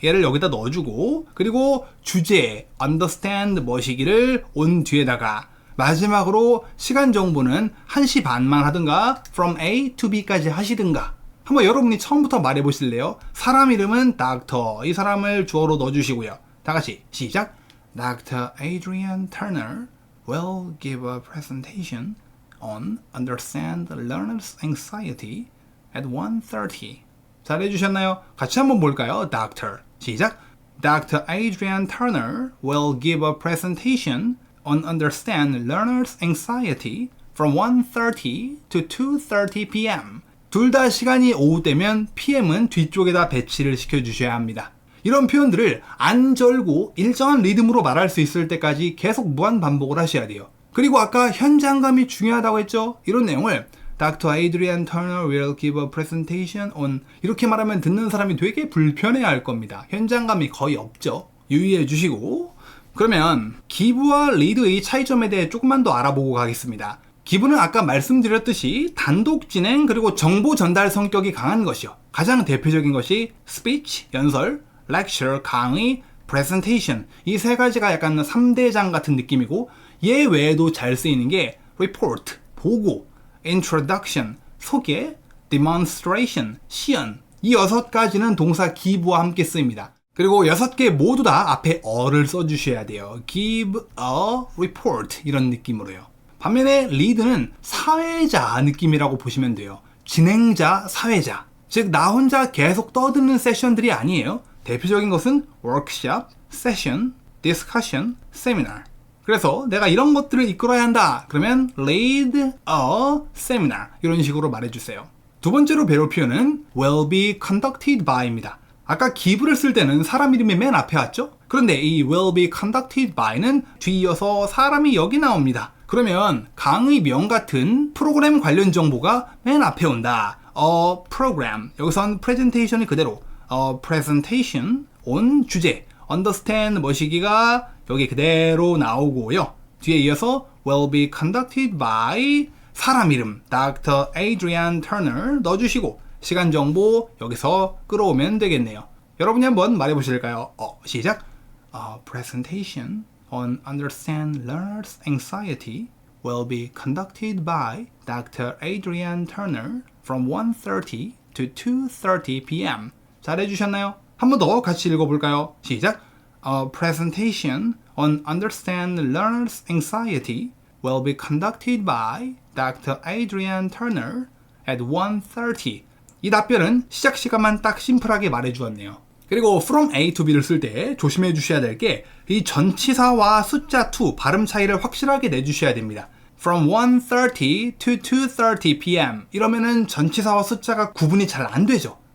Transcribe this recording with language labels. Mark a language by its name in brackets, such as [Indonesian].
[Korean] 얘를 여기다 넣어주고, 그리고 주제 understand 뭐시기를 on 뒤에다가, 마지막으로 시간 정보는 1시 반만 하든가 from A to B까지 하시든가. 한번 여러분이 처음부터 말해보실래요? 사람 이름은 Dr. 이 사람을 주어로 넣어주시고요. 다같이 시작. Dr. [English] Adrian Turner will give a presentation on understand learner's anxiety at 1:30. [Korean] 잘해주셨나요? 같이 한번 볼까요? Doctor. 시작. Dr. [English] Adrian Turner will give a presentation on understand learner's anxiety from 1:30 to 2:30 p.m. [Korean] 둘 다 시간이 오후 때면 PM은 뒤쪽에다 배치를 시켜주셔야 합니다. 이런 표현들을 안 절고 일정한 리듬으로 말할 수 있을 때까지 계속 무한 반복을 하셔야 돼요. 그리고 아까 현장감이 중요하다고 했죠? 이런 내용을 Dr. Adrian Turner will give a presentation on 이렇게 말하면 듣는 사람이 되게 불편해할 겁니다. 현장감이 거의 없죠. 유의해 주시고, 그러면 give와 lead의 차이점에 대해 조금만 더 알아보고 가겠습니다. give는 아까 말씀드렸듯이 단독 진행 그리고 정보 전달 성격이 강한 것이요. 가장 대표적인 것이 speech, 연설, lecture, 강의, presentation 이 세 가지가 약간 3대장 같은 느낌이고, 얘 외에도 잘 쓰이는 게 report, 보고, introduction, 소개, demonstration, 시연 이 6가지는 동사 give와 함께 쓰입니다. 그리고 6개 모두 다 앞에 어를 써주셔야 돼요. give a report 이런 느낌으로요. 반면에 lead는 사회자 느낌이라고 보시면 돼요. 진행자, 사회자. 즉 나 혼자 계속 떠드는 세션들이 아니에요. 대표적인 것은 workshop, session, discussion, seminar. 그래서 내가 이런 것들을 이끌어야 한다. 그러면 lead a seminar 이런 식으로 말해주세요. 두 번째로 배울 표현은 will be conducted by 입니다. 아까 give를 쓸 때는 사람 이름이 맨 앞에 왔죠? 그런데 이 will be conducted by는 뒤이어서 사람이 여기 나옵니다. 그러면 강의명 같은 프로그램 관련 정보가 맨 앞에 온다. A program. 여기선 presentation이 그대로 a presentation on 주제 understand 뭐시기가 여기 그대로 나오고요. 뒤에 이어서 will be conducted by 사람 이름 Dr. Adrian Turner 넣어주시고 시간 정보 여기서 끌어오면 되겠네요. 여러분이 한번 말해보실까요? 시작. [English] A presentation on understand learners' anxiety will be conducted by Dr. Adrian Turner from 1:30 to 2:30 p.m. [Korean] 잘해주셨나요? 한 번 더 같이 읽어볼까요? 시작. [English] A presentation on understand learners' anxiety will be conducted by Dr. Adrian Turner at 1:30. [Korean] 이 답변은 시작 시간만 딱 심플하게 말해주었네요. 그리고 from A to B를 쓸 때 조심해 주셔야 될 게 이 전치사와 숫자 to 발음 차이를 확실하게 내주셔야 됩니다. [English] From 1:30 to 2:30 p.m. [Korean] 이러면은 전치사와 숫자가 구분이 잘 안 되죠.